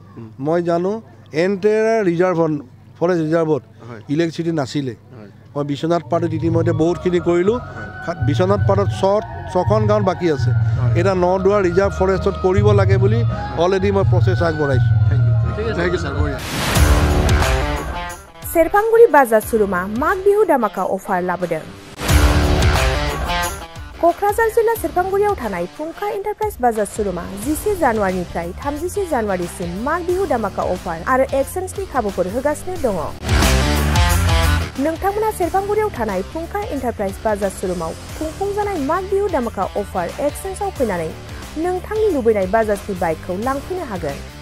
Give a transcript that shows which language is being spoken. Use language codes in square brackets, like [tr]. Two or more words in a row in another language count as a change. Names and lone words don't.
[as] মই জানো [en] entire reserve, forest reserve [as] ইলেক্ট্ৰিচিটি নাছিলে। মই বিশ্বনাথ পাৰ্টত ইতিমধ্যে বহুতখিনি কৰিলোঁ বিশ্বনাথ পাৰ্টত ছখন গাঁৱত বাকী আছে এটা নদুৱাৰ [en] reserve forest [as] কৰিব লাগে বুলি অলৰেডি মই প্ৰচেছ আগবঢ়াইছোঁ [en] thank you sir বঢ়িয়া [brx] सेरफांगुरि बाजार शुरुमा माघ बिहु दामाका अफार लाबोदों क'क्राझार जिल्ला सेरफांगुरियाव थानाय फुंखा एन्टारप्राइज बाजार शुरुमा 10 जानुवारिनिफ्राय 31 जानुवारिसिम माघ बिहु दामाका अफार आरो एक्सचेन्जनि खाबुफोर होगासिनो दङ नोंथांमोना सेरफांगुरियाव थानाय फुंखा एन्टारप्राइज बाजार शुरुमाव खुंफुंजानाय माघ बिहु दामाका अफार एक्सचेन्जआव फैनानै नोंथांनि लुबैनाय बाजाजनि बाइकखौ लांफैनो हागोन